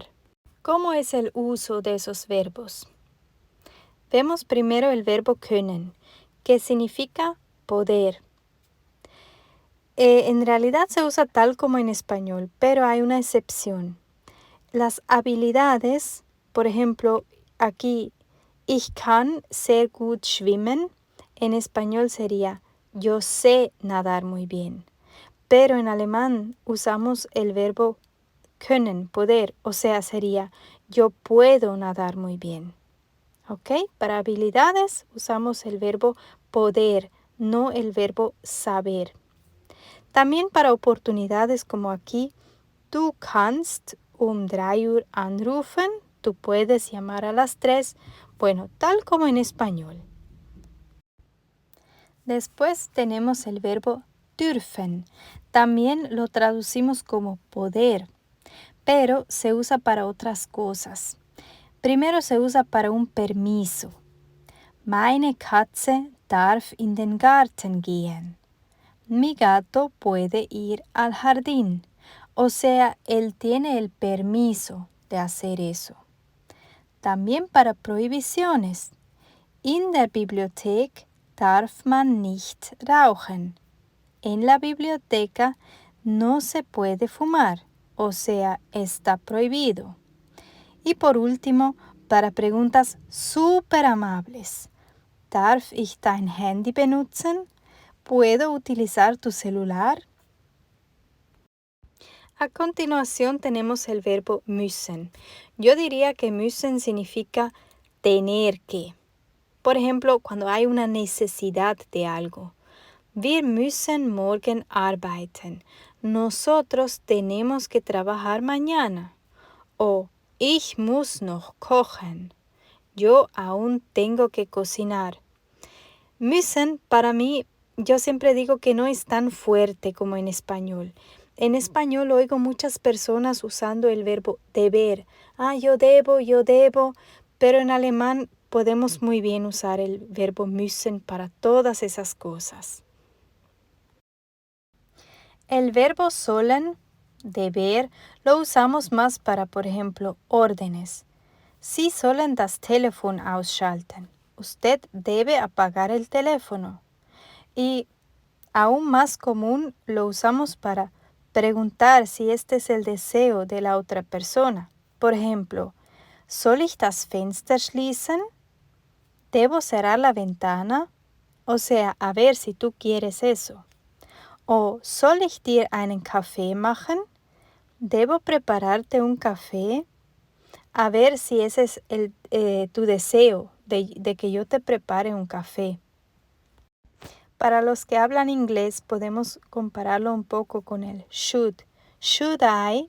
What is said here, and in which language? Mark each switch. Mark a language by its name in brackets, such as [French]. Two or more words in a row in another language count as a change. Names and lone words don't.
[Spanish] ¿Cómo es el uso de esos verbos? Vemos primero el verbo können, que significa poder. En realidad se usa tal como en español, pero hay una excepción. Las habilidades, por ejemplo, aquí, [German] ich kann sehr gut schwimmen, [Spanish] en español sería yo sé nadar muy bien. Pero en alemán usamos el verbo können, poder, o sea, sería yo puedo nadar muy bien. ¿Ok? Para habilidades usamos el verbo poder, no el verbo saber. También para oportunidades como aquí, [German] du kannst 3 Uhr anrufen, [Spanish] tú puedes llamar a las 3, bueno, tal como en español. Después tenemos el verbo dürfen, también lo traducimos como poder, pero se usa para otras cosas. Primero se usa para un permiso. [German] Meine Katze darf in den Garten gehen. [Spanish] Mi gato puede ir al jardín. O sea, él tiene el permiso de hacer eso. También para prohibiciones. [German] In der Bibliothek darf man nicht rauchen. [Spanish] En la biblioteca no se puede fumar, o sea, está prohibido. Y por último, para preguntas súper amables. [German] Darf ich dein Handy benutzen? [Spanish] ¿Puedo utilizar tu celular? A continuación tenemos el verbo müssen. Yo diría que müssen significa tener que. Por ejemplo, cuando hay una necesidad de algo. [German] Wir müssen morgen arbeiten. [Spanish] Nosotros tenemos que trabajar mañana. [German] O ich muss noch kochen. [Spanish] Yo aún tengo que cocinar. Müssen para mí, yo siempre digo que no es tan fuerte como en español. En español oigo muchas personas usando el verbo deber. Yo debo, pero en alemán podemos muy bien usar el verbo müssen para todas esas cosas. El verbo sollen, deber, lo usamos más para, por ejemplo, órdenes. [German] Sie sollen das Telefon ausschalten. [Spanish] Usted debe apagar el teléfono. Y aún más común lo usamos para preguntar si este es el deseo de la otra persona. Por ejemplo, [German] ¿soll ich das Fenster schließen? [Spanish] ¿Debo cerrar la ventana? O sea, a ver si tú quieres eso. [German] O ¿soll ich dir einen Kaffee machen? [Spanish] ¿Debo prepararte un café? A ver si ese es tu deseo de que yo te prepare un café. Para los que hablan inglés podemos compararlo un poco con el should. [English] Should I?